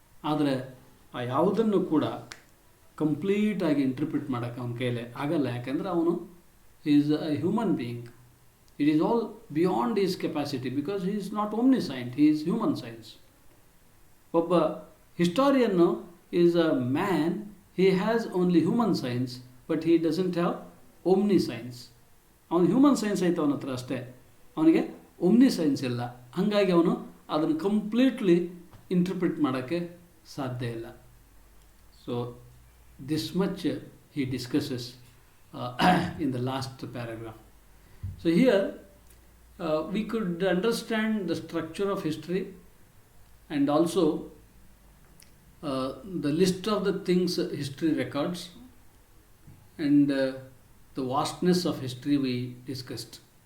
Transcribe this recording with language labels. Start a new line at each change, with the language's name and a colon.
Kannada: ಆದರೆ ಆ ಯಾವುದನ್ನು ಕೂಡ ಕಂಪ್ಲೀಟಾಗಿ ಇಂಟರ್ಪ್ರಿಟ್ ಮಾಡೋಕ್ಕೆ ಅವನ ಕೈಲೇ ಆಗಲ್ಲ. ಯಾಕೆಂದರೆ ಅವನು
English: Is a human being. It is all beyond is capacity, because he is not omniscient, he is human science.
Kannada: ಒಬ್ಬ ಹಿಸ್ಟಾರಿಯನ್ನು
English: is a man, he has only human science, but he doesn't have omniscience.
Kannada: ಅವನು human science ಐತೆ ಅವನ ಹತ್ರ ಅಷ್ಟೇ, ಅವನಿಗೆ omni science ಇಲ್ಲ. ಹಾಗಾಗಿ ಅವನು ಅದನ್ನು ಕಂಪ್ಲೀಟ್ಲಿ ಇಂಟರ್ಪ್ರಿಟ್ ಮಾಡೋಕ್ಕೆ ಸಾಧ್ಯ ಇಲ್ಲ.
English: So this much he discusses in the last paragraph. So here we could understand the structure of history, and also the list of the things history records, and the vastness of history we discussed.